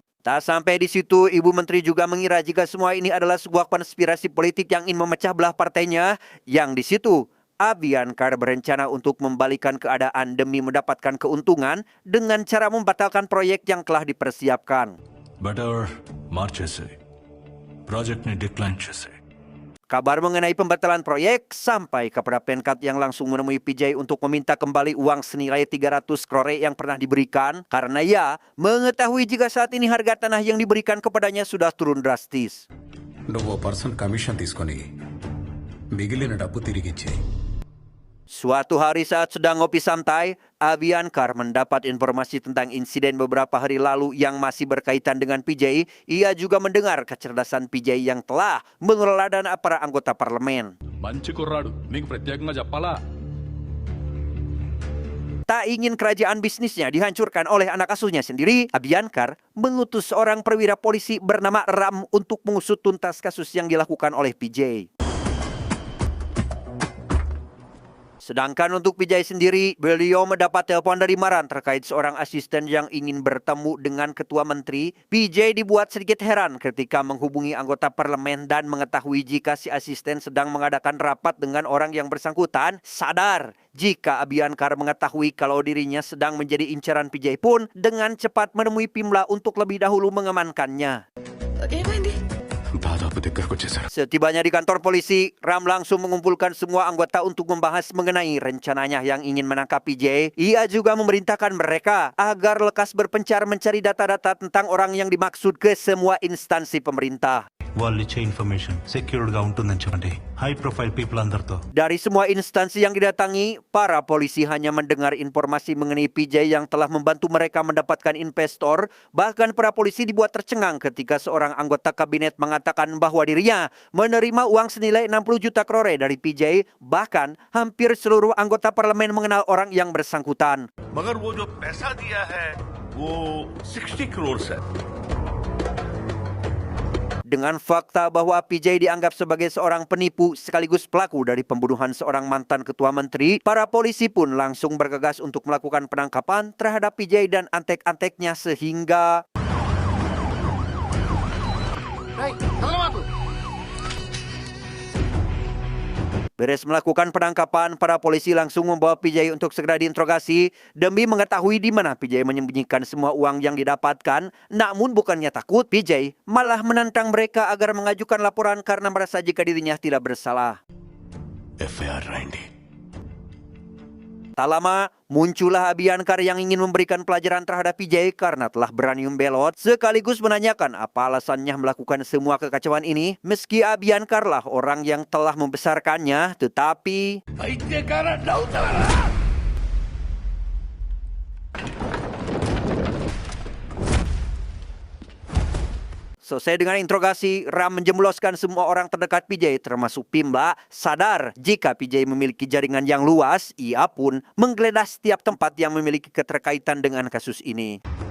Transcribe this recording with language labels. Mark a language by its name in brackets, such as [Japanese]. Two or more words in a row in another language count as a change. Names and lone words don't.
[Indonesian] Tak sampai di situ, Ibu Menteri juga mengira jika semua ini adalah sebuah konspirasi politik yang ingin memecah belah partainya, yang di situ Abiyankar berencana untuk membalikan keadaan demi mendapatkan keuntungan dengan cara membatalkan proyek yang telah dipersiapkan. [Telugu] బెటర్ మార్చేసాయి ప్రాజెక్ట్ని డిక్లైన్ చేసాయి. [Indonesian] Kabar mengenai pembatalan proyek sampai kepada Penkat yang langsung menemui PJ untuk meminta kembali uang senilai 300 crore yang pernah diberikan karena ia mengetahui jika saat ini harga tanah yang diberikan kepadanya sudah turun drastis. [Telugu] నువ్వు [English] person commission [Telugu] తీసుకొని మిగిలిన డబ్బు తిరిగి ఇచ్చేయి. [Indonesian] Suatu hari saat sedang ngopi santai, Abiyankar mendapat informasi tentang insiden beberapa hari lalu yang masih berkaitan dengan PJ. Ia juga mendengar kecerdasan PJ yang telah mengelola dana para anggota parlemen. [Telugu] మంచి కుర్రాడు మీకు ప్రత్యేకంగా చెప్పాలా [Indonesian] Tak ingin kerajaan bisnisnya dihancurkan oleh anak asuhnya sendiri, Abiyankar mengutus seorang perwira polisi bernama Ram untuk mengusut tuntas kasus yang dilakukan oleh PJ. Sedangkan untuk PJ sendiri, beliau mendapat telepon dari Maran terkait seorang asisten yang ingin bertemu dengan ketua menteri. PJ dibuat sedikit heran ketika menghubungi anggota parlemen dan mengetahui jika si asisten sedang mengadakan rapat dengan orang yang bersangkutan. Sadar jika Abiyankar mengetahui kalau dirinya sedang menjadi incaran PJ pun dengan cepat menemui Pimla untuk lebih dahulu mengamankannya. [Telugu] దాదాపు దగ్గరకు వచ్చేసారు. [Indonesian] Setibanya di kantor polisi, Ram langsung mengumpulkan semua anggota untuk membahas mengenai rencananya yang ingin menangkap PJ. Ia juga memerintahkan mereka agar lekas berpencar mencari data-data tentang orang yang dimaksud ke semua instansi pemerintah. [Telugu] వాళ్ళు ఇచ్చే [English] information secured [Telugu] గా ఉంటుందని చెప్పండి [English] high profile people [Telugu] అందరితో. [Indonesian] Dari semua instansi yang didatangi, para polisi hanya mendengar informasi mengenai PJ yang telah membantu mereka mendapatkan investor. Bahkan para polisi dibuat tercengang ketika seorang anggota kabinet mengatakan bahwa dirinya menerima uang senilai 60 juta crore dari PJ. Bahkan hampir seluruh anggota parlemen mengenal orang yang bersangkutan. [Hindi] मगर वो जो पैसा दिया है वो 60 करोड़ है. [Indonesian] Dengan fakta bahwa PJ dianggap sebagai seorang penipu sekaligus pelaku dari pembunuhan seorang mantan ketua menteri, para polisi pun langsung bergegas untuk melakukan penangkapan terhadap PJ dan antek-anteknya sehingga beres melakukan penangkapan, para polisi langsung membawa PJ untuk segera diinterogasi demi mengetahui di mana PJ menyembunyikan semua uang yang didapatkan. Namun bukannya takut, PJ malah menantang mereka agar mengajukan laporan karena merasa jika dirinya tidak bersalah. [Telugu] ఎఫ్ఐఆర్ రాయండి. [Indonesian] Tak lama, muncullah Abiankar yang ingin memberikan pelajaran terhadap PJ karena telah berani membelot sekaligus menanyakan apa alasannya melakukan semua kekacauan ini meski Abiankar lah orang yang telah membesarkannya, tetapi selesai dengan interogasi, Ram menjemloskan semua orang terdekat PJ termasuk Pimba sadar jika PJ memiliki jaringan yang luas, ia pun menggeledah setiap tempat yang memiliki keterkaitan dengan kasus ini.